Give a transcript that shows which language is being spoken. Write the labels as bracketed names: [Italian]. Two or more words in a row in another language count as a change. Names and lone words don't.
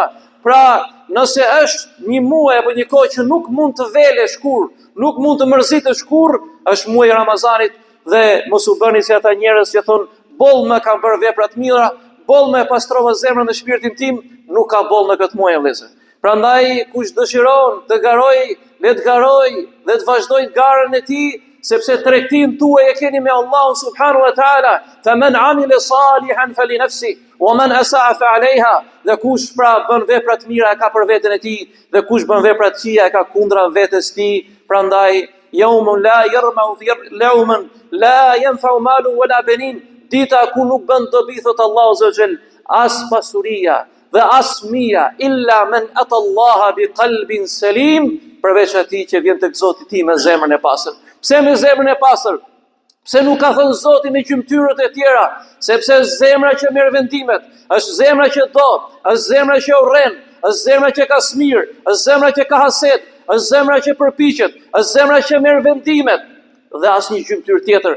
[Albanian] Pra, nëse është një muaj apo një kohë që nuk mund të velesh kurrë, nuk mund të mërzitesh kurrë, është muaji i Ramazanit, dhe mos u bëni si ata njerëz që thonë, boll më kam bërë vepra të mira, boll më pastrova zemrën dhe shpirtin tim, nuk ka boll në këtë muaj vëllezër. Prandaj kush dëshiron të garojë, le të garojë dhe të vazhdojë garën e tij, sepse tregtin tuaj e keni me Allahun [Arabic] سبحانه وتعالى. فمن عمل صالحا فلنفسه ومن أساء فعليها. [Albanian] Dhe kush pra bën vepra të mira e ka për veten e tij, dhe kush bën vepra të këqija e ka kundra vetes tij. [Arabic] Prandaj يوم لا يرمو يوما لا ينفع مال ولا بنين, [Albanian] dita ku nuk bën dobi, thot Allahu [Arabic] عز وجل, [Albanian] as pasuria dhe as fëmia, [Arabic] إلا من أتى الله بقلب سليم, [Albanian] përveç atij që vjen tek Zoti i tij me zemrën e pastër. Pse me zemrën e pastër? Pse nuk ka thënë Zoti me gjymtyrët e tjera? Sepse zemra që merr vendimet, është zemra që do, është zemra që urren, është zemra që ka smir, është zemra që ka haset, është zemra që përpiqet, është zemra që merr vendimet, dhe asnjë gjymtyr tjetër.